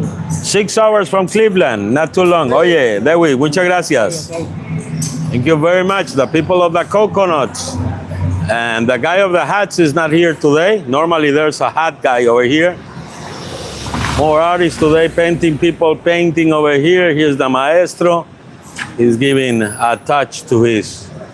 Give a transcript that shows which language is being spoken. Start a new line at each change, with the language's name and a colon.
English: 6 hours from Cleveland, not too long.
Spanish: Oye, Dewis, muchas gracias.
English: Thank you very much. The people of the coconuts. And the guy of the hats is not here today. Normally there's a hat guy over here. More artists today, painting people painting over here. Here's the maestro. He's giving a touch to his.